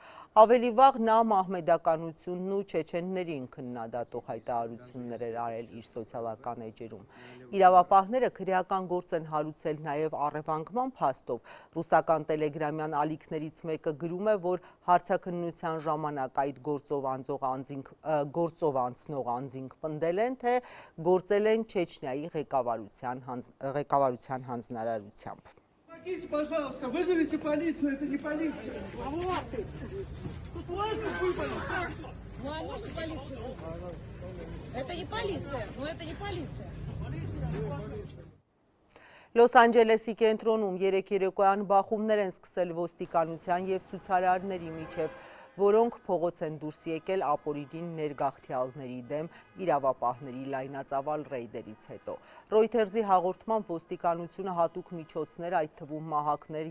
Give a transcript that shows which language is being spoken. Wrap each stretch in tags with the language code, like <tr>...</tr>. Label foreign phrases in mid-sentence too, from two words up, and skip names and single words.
<hy>Ավելի վաղ նա մահմեդականությունն ու չեչեններին քննադատող հայտարարություններ էր արել իր սոցիալական էջերում։ Իրավապահները քրեական գործ են հարուցել նաև առևանգման փաստով։ Ռուսական տելեգրամյան ալիքներից մեկը գրում է, որ հարցաքննության ժամանակ այդ գործով անցնող անձինք պնդել են, թե գործել են Չեչնիայի ղեկավարության հանձնարարությամբ։</hy> <ru>Пожалуйста, вызовите полицию, это не полиция. Ну а можно полицию? Это не полиция, но это не полиция.</ru> <hy>Լոս Անջելեսի կենտրոնում երեկ երեկոյան բախումներ են սկսել ոստիկանության եւ ցուցարարների միջև, որոնք փողոց են դուրս եկել ապօրինին ներգաղթյալների դեմ իրավապահների լայնածավալ ռեյդերից հետո։ Ռոյթերզի հաղորդմամբ ոստիկանությունը հատուկ միջոցներ, այդ թվում մահակներ</hy>